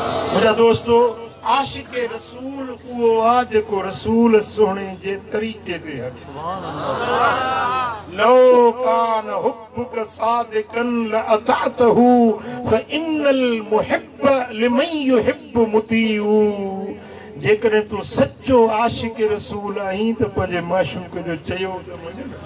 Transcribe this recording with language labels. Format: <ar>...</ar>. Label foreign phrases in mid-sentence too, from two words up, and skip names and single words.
<sd>मुझा दोस्तों आशिक रसूल वो आ जेको रसूल सोने जे तरीके ते लो</sd> <ar>كان حبك صادقا لأطعته فإن المحب لمن يحب مطيع</ar> <sd>जेकॾहिं तूं सचो आशिक रसूल आहीं त पंहिंजे माशूक जो चयो त मञ</sd>